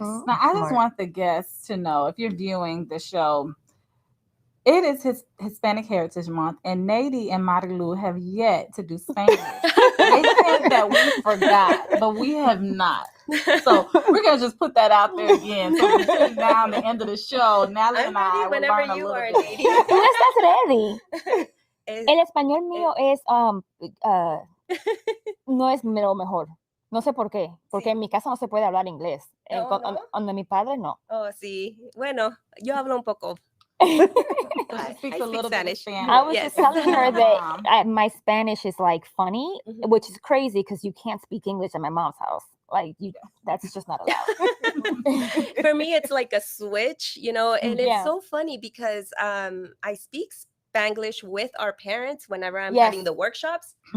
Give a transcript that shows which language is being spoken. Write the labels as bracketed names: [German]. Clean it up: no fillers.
[English] Now, I just want the guests to know, if you're viewing the show, it is Hispanic Heritage Month, and Nady and Marilu have yet to do Spanish. They think that we forgot, but we have not. So we're gonna just put that out there again. So between now and the end of the show, Natalie and I will learn a little bit. [Spanish] Tú estás [English] ready. [Spanish] El español mío es no es lo mejor. No sé por qué, porque en mi casa no se puede hablar inglés. Donde mi padre no. Oh, sí. Bueno, yo hablo un poco. [English] So she speaks a little bit of Spanish. I was just telling her that my Spanish is like funny, which is crazy because you can't speak English at my mom's house. Like that's just not allowed. For me, it's like a switch, and it's so funny because I speak Spanglish with our parents whenever I'm having the workshops.